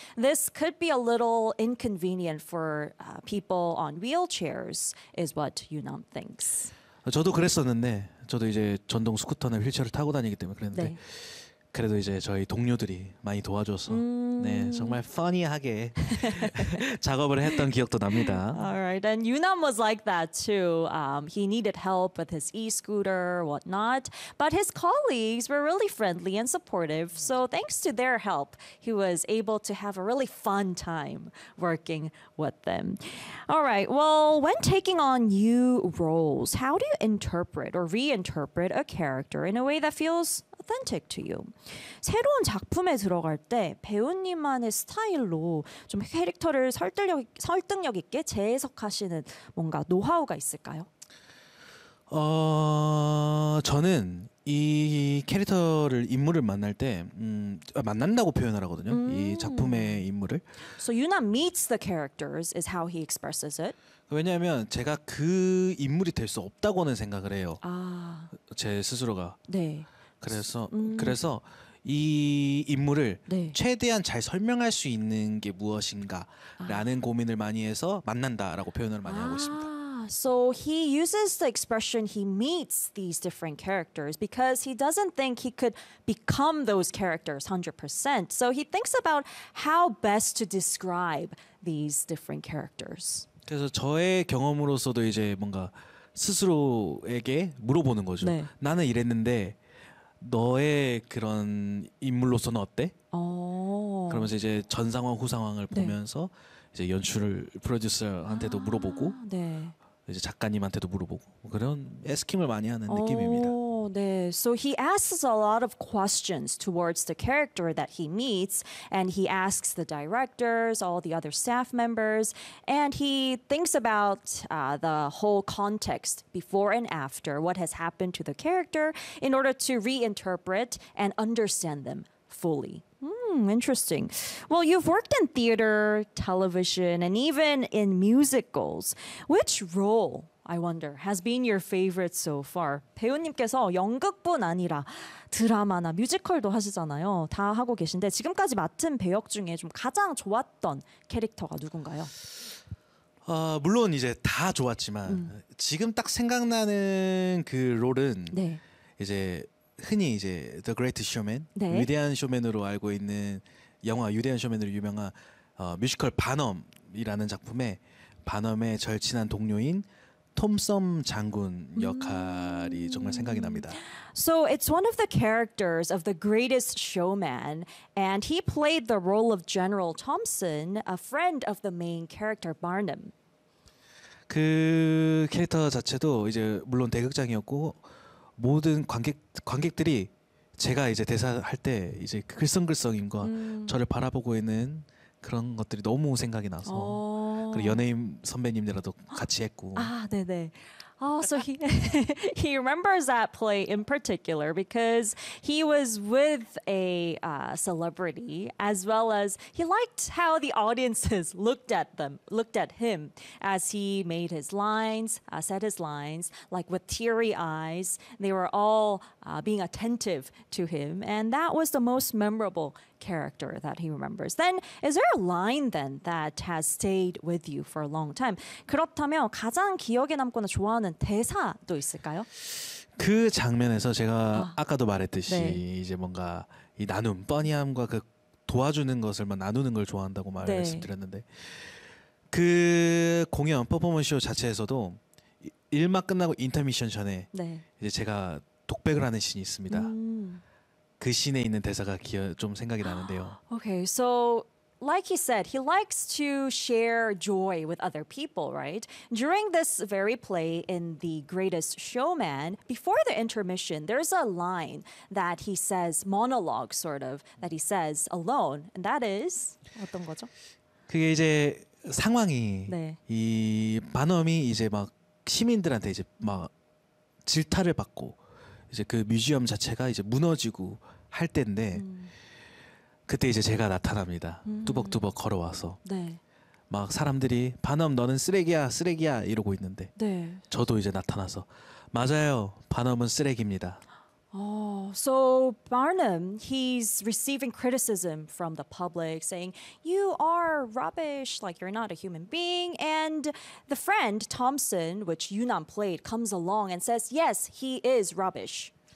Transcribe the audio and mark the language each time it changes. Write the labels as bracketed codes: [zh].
[en] This could be a little inconvenient for people on wheelchairs, is what Yoon-nam thinks. [ko] 저도 그랬었는데, 저도 이제 전동 스쿠터나 휠체어를 타고 다니기 때문에 그랬는데, 네. 그래도 이제 저희 동료들이 많이 도와줘서 네, 정말 funny하게 작업을 했던 기억도 납니다. [en] Alright, and Yoon-nam was like that too. He needed help with his e-scooter, whatnot. But his colleagues were really friendly and supportive. So thanks to their help, he was able to have a really fun time working with them. Alright, well, when taking on new roles, how do you interpret or reinterpret a character in a way that feels authentic to you? [ko] 새로운 작품에 들어갈 때 배우님만의 스타일로 좀 캐릭터를 설득력 있게 재해석하시는 뭔가 노하우가 있을까요? 저는 이 캐릭터를 인물을 만날 때 만난다고 표현을 하거든요. 이 작품의 인물을. [en] So Yoon-nam meets the characters is how he expresses it. [ko] 왜냐하면 제가 그 인물이 될 수 없다고는 생각을 해요. 아. 제 스스로가. 네. 그래서 이 인물을 네. 최대한 잘 설명할 수 있는 게 무엇인가라는 아. 고민을 많이 해서 만난다라고 표현을 많이 하고 있습니다. [en] So he uses the expression he meets these different characters because he doesn't think he could become those characters 100%. So he thinks about how best to describe these different characters. [ko] 그래서 저의 경험으로서도 이제 뭔가 스스로에게 물어보는 거죠. 네. 나는 이랬는데 너의 그런 인물로서는 어때? 오. 그러면서 이제 전 상황 후 상황을 보면서 네. 이제 연출을 프로듀서한테도 아, 물어보고 네. 이제 작가님한테도 물어보고 그런 에스킴을 많이 하는 오, 느낌입니다. 네. [en] So he asks a lot of questions towards the character that he meets, and he asks the directors, all the other staff members, and he thinks about the whole context before and after what has happened to the character in order to reinterpret and understand them fully. Interesting. Well, you've worked in theater, television, and even in musicals. Which role, I wonder, has been your favorite so far? [ko] 배우님께서 연극뿐 아니라 드라마나 뮤지컬도 하시잖아요. 다 하고 계신데 지금까지 맡은 배역 중에 좀 가장 좋았던 캐릭터가 누군가요? 물론 이제 다 좋았지만 지금 딱 생각나는 그 롤은 네. 이제 흔히 이제 The Great Showman, 네. 위대한 쇼맨으로 알고 있는 영화 위대한 쇼맨으로 유명한 뮤지컬 반엄이라는 작품에 반엄의 절친한 동료인 톰섬 장군 역할이 정말 생각이 납니다. [en] So it's one of the characters of The Greatest Showman, and he played the role of General Thompson, a friend of the main character Barnum. [ko] 그 캐릭터 자체도 이제 물론 대극장이었고. 모든 관객들이 제가 이제 대사할 때 이제 글썽글썽임과 저를 바라보고 있는 그런 것들이 너무 생각이 나서 그리고 연예인 선배님들하고 같이 했고 아 네네 [en] Oh, so he remembers that play in particular because he was with a celebrity, as well as he liked how the audiences looked at him as he made his lines, said his lines, like with teary eyes. They were all being attentive to him, and that was the most memorable character that he remembers. Then, is there a line then that has stayed with you for a long time? [ko] 그렇다면 가장 기억에 남거나 좋아하는 대사도 있을까요? 그 장면에서 제가 아까도 말했듯이 네. 이제 뭔가 이 나눔, 뻔히함과 그 도와주는 것을 막 나누는 걸 좋아한다고 말씀드렸는데 그 공연 퍼포먼스쇼 자체에서도 일막 끝나고 인터미션 전에 네. 이제 제가 독백을 하는 신이 있습니다. 그 신에 있는 대사가 좀 생각이 나는데요. [en] Okay, so like he said, he likes to share joy with other people, right? During this very play in The Greatest Showman, before the intermission, there's a line that he says, monologue sort of, that he says alone, and that is [ko] 어떤 거죠? 그게 이제 상황이 네. 이 반엄이 이제 막 시민들한테 이제 막 질타를 받고 이제 그 뮤지엄 자체가 이제 무너지고 할 때인데 그때 이제 제가 나타납니다. 뚜벅뚜벅 걸어와서 네. 막 사람들이 반엄 너는 쓰레기야 쓰레기야 이러고 있는데 네. 저도 이제 나타나서 맞아요 반엄은 쓰레기입니다. [en] Oh, so Barnum, he's receiving criticism from the public saying, you are rubbish, like you're not a human being. And the friend, Thompson, which Yunnam played, comes along and says, yes, he is rubbish.